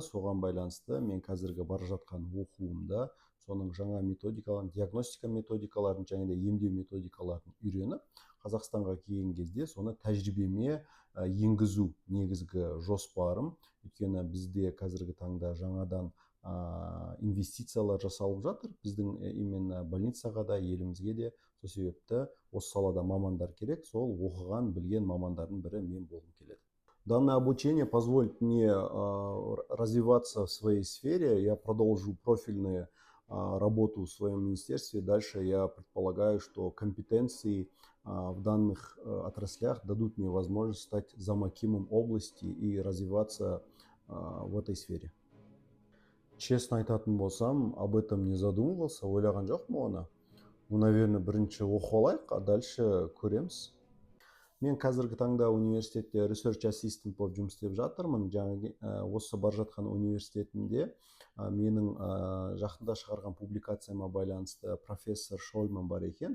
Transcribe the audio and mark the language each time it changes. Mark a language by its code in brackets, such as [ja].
[kk] Соған байланысты мен қазіргі бара жатқан оқуымда соның жаңа методикаларын, диагностика методикаларын және де емдеу методикаларын үйреніп, Қазақстанға келген кезде соны тәжірибеме енгізу негізгі жоспарым. Өйткені бізде қазіргі таңда жаңадан инвестициялар жасалып жатыр. Біздің именно больницаға да, елімізге де. Сол себепті осы салада мамандар керек. Сол оқыған, білген мамандардың бірі мен болғым келеді. [ru] Данное обучение позволит мне развиваться в своей сфере. Я продолжу профильную работу в своем министерстве. Дальше я предполагаю, что компетенции в данных отраслях дадут мне возможность стать замакимом области и развиваться в этой сфере. Честно [kk] айтатын болсам, [ru] об этом не задумывался, [kk] ойлаған жоқпын оны. [ru] Наверное, [kk] бірінші оқып алайық, [ru] а дальше [kk] көреміз. Мен қазіргі таңда университетте [en] research assistant [kk] болып жұмыс істеп жатырмын. Осы бар жатқан университетімде менің жақында шығарған публикацияма байланысты профессор Шольман бар екен.